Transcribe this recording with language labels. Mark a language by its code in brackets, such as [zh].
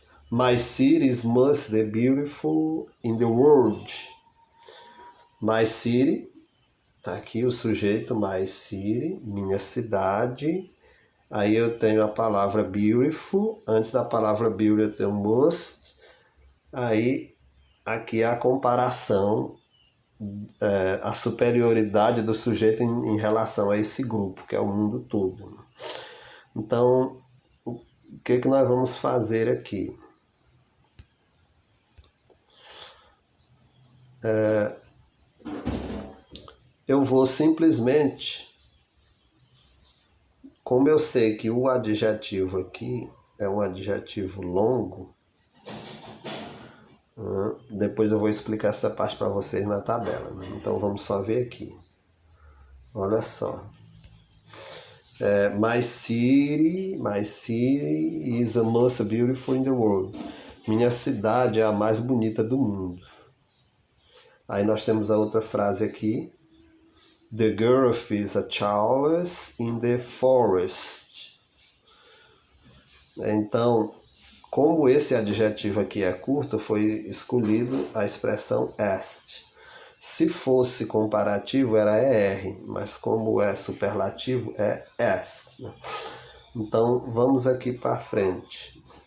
[en] My city is most beautiful in the world. [pt] My city, tá aqui o sujeito, [en] my city, [pt] minha cidade. Aí eu tenho a palavra beautiful, antes da palavra beauty eu tenho most. Aí aqui é a comparação, a superioridade do sujeito em relação a esse grupo, que é o mundo todo. Então, o que nós vamos fazer aqui? Eu vou simplesmente, como eu sei que o adjetivo aqui é um adjetivo longo, depois eu vou explicar essa parte para vocês na tabela, né? Então vamos só ver aqui. Olha só. [en] My city is the most beautiful in the world. [pt] Minha cidade é a mais bonita do mundo. Aí nós temos a outra frase aqui. [en] The giraffe is a Charles in the forest. [pt] Então, como esse adjetivo aqui é curto, foi escolhido a expressão est. Se fosse comparativo, era ER, mas como é superlativo, é est. Então, vamos aqui para frente.